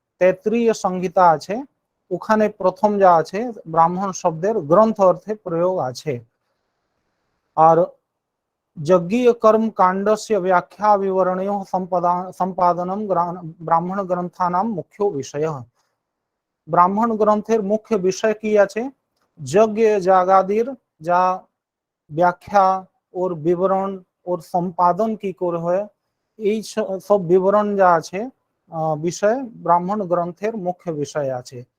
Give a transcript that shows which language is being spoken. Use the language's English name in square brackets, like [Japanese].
[Bangla] তৈত্রীয় সংহিতা আছে, ওখানে প্রথম যা আছে ব্রাহ্মণ শব্দের গ্রন্থ অর্থে প্রয়োগ আছে। [Sanskrit] আর यज्ञीय कर्म कांड से व्याख्या विवरणयों संपादनम ब्राह्मण ग्रंथानाम मुख्य विषय। [Bangla] ব্রাহ্মণ গ্রন্থের মুখ্য বিষয় কি আছে, যজ্ঞ যাগাদির যা ব্যাখ্যা ওর বিবরণ ওর সম্পাদন কি করে হয় এই সব বিবরণ যা আছে বিষয় ব্রাহ্মণ গ্রন্থের মুখ্য বিষয় আছে।